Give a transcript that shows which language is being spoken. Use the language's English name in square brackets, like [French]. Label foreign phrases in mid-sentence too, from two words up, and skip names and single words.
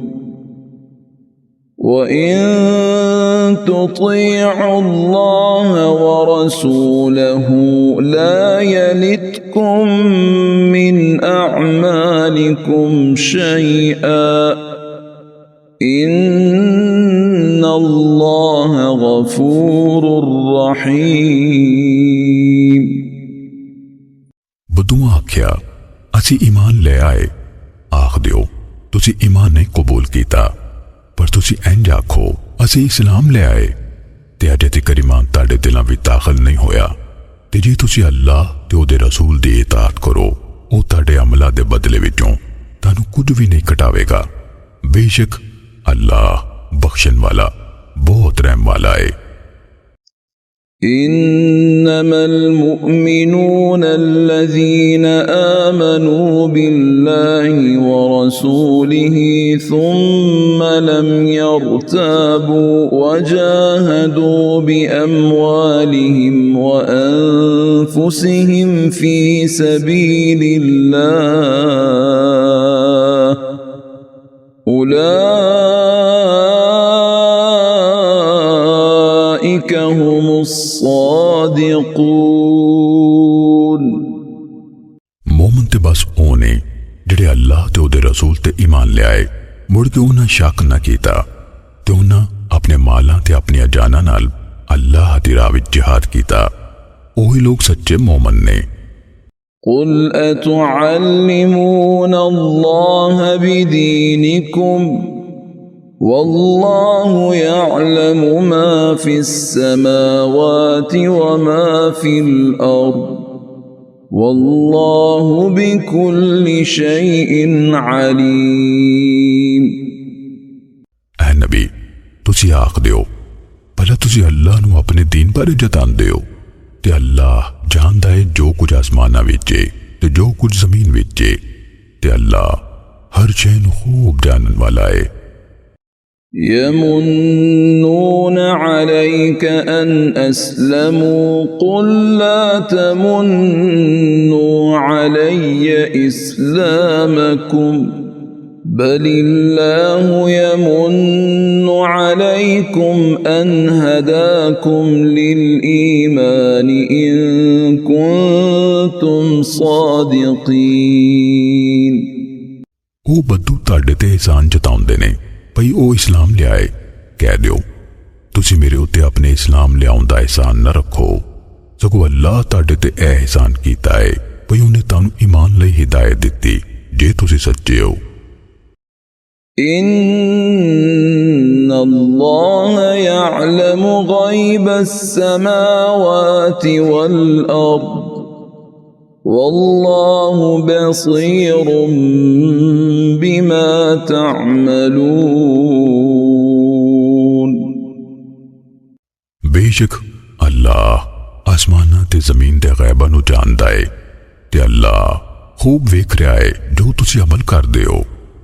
[Arabic] وإن تطيعوا الله ورسوله لا يلتكم من أعمالكم شيئا إن الله غفور رحيم। [Punjabi] ਬੱਦੂਆਂ ਆਖਿਆ ਅਸੀ ਈਮਾਨ ਲੈ ਆਏ। ਆਖ ਦਿਓ ਤੁਸੀ ਈਮਾਨ ਨਹੀਂ ਕਬੂਲ ਕੀਤਾ, ਪਰ ਤੁਸੀ ਇੰਜ ਆਖੋ ਅਸੀ ਇਸਲਾਮ ਲੈ ਆਏ ਤੇ ਅਜੇ ਤਿਕਰ ਈਮਾਨ ਤੁਹਾਡੇ ਦਿਲਾਂ ਵਿਚ ਦਾਖ਼ਿਲ ਨਹੀਂ ਹੋਇਆ। ਤੇ ਜੇ ਤੁਸੀ ਅੱਲਾਹ ਤੇ ਓਹਦੇ ਰਸੂਲ ਦੀ ਇਤਾਅਤ ਕਰੋ, ਓ ਤੁਹਾਡੇ ਅਮਲਾਂ ਦੇ ਬਦਲੇ ਵਿਚੋਂ ਤੁਹਾਨੂੰ ਕੁਛ ਭੀ ਨਹੀਂ ਘਟਾਵੇਗਾ। ਬੇਸ਼ੱਕ ਅੱਲਾਹ ਬਖ਼ਸ਼ਣ ਵਾਲਾ, ਬਹੁਤ ਰਹਿਮ ਵਾਲਾ ਹੈ। [Arabic] إنما المؤمنون الذين آمنوا بالله ورسوله ثم لم يرتابوا وجاهدوا بأموالهم وأنفسهم في سبيل الله أولئك هم الصادقون। [Punjabi] ਮੋਮਨ ਤੇ ਬਸ ਓਨੇ ਜਿਹੜੇ ਅੱਲਾਹ ਤੇ ਓਹਦੇ ਰਸੂਲ ਤੇ ਈਮਾਨ ਲੈ ਆਏ, ਮੁੜ ਕੇ ਉਨ੍ਹਾਂ ਸ਼ੱਕ ਨ ਕੀਤਾ ਤੇ ਉਨ੍ਹਾਂ ਆਪਣੇ ਮਾਲਾਂ ਤੇ ਆਪਣੀ ਜਾਨਾਂ ਨਾਲ ਅੱਲਾਹ ਦੀ ਰਾਹ ਵਿਚ ਜਿਹਾਦ ਕੀਤਾ। ਓਹੀ ਲੋਗ ਸੱਚੇ ਮੋਮਨ ਨੇ। [Arabic] قل أتعلمون الله بدينكم والله يعلم ما في السماوات وما في الأرض والله بكل شيء عليم। [Punjabi] ਐ ਨਬੀ ਤੁਸੀ ਆਖ ਦਿਓ ਭਲਾ ਤੁਸੀ ਅੱਲਾਹ ਨੂੰ ਆਪਣੇ ਦੀਨ ਬਾਰੇ ਜਤਾਂਦੇ ਹੋ ਤੇ ਅੱਲਾਹ ਜਾਣਦਾ ਹੈ ਜੋ ਕੁਛ ਆਸਮਾਨਾਂ ਵਿਚ ਹੈ ਤੇ ਜੋ ਕੁਛ ਜ਼ਮੀਨ ਵਿਚ ਹੈ ਤੇ ਅੱਲਾਹ ਹਰ ਸ਼ੈ ਨੂੰ ਖ਼ੂਬ ਜਾਣਨ ਵਾਲਾ ਹੈ। [Arabic] يمنون عليك أن أسلموا قل لا تمنوا علي إسلامكم بل الله يمن عليكم أن هداكم للإيمان إن كنتم صادقين। [Punjabi] ਉਹ ਬੱਦੂ ਤੁਹਾਡੇ ਤੇ ਇਹਸਾਨ ਜਤਾਉਂਦੇ ਨੇ ਭਈ ਉਹ ਇਸਲਾਮ ਲਿਆਏ। ਕਹਿ ਦਿਓ ਤੁਸੀਂ ਮੇਰੇ ਉੱਤੇ ਆਪਣੇ ਇਸਲਾਮ ਲਿਆਉਣ ਦਾ ਇਹਸਾਨ ਨਾ ਰੱਖੋ, ਸਗੋਂ ਅੱਲਾਹ ਤੁਹਾਡੇ ਤੇ ਇਹ ਇਹਸਾਨ ਕੀਤਾ ਹੈ ਭਈ ਉਹਨੇ ਤੁਹਾਨੂੰ ਈਮਾਨ ਲਈ ਹਿਦਾਇਤ ਦਿੱਤੀ ਜੇ ਤੁਸੀਂ ਸੱਚੇ ਹੋ। [Arabic] إن الله يعلم غيب السماوات والأرض والله بصير بما تعملون [Punjabi] ਬੇਸ਼ੱਕ ਅੱਲਾਹ ਆਸਮਾਨਾਂ ਤੇ ਜ਼ਮੀਨ ਦੇ ਗ਼ੈਬਾਂ ਨੂੰ ਜਾਣਦਾ ਹੈ ਤੇ ਅੱਲਾਹ ਖ਼ੂਬ ਵੇਖ ਰਿਹਾ ਹੈ ਜੋ ਤੁਸੀਂ ਅਮਲ ਕਰਦੇ ਹੋ।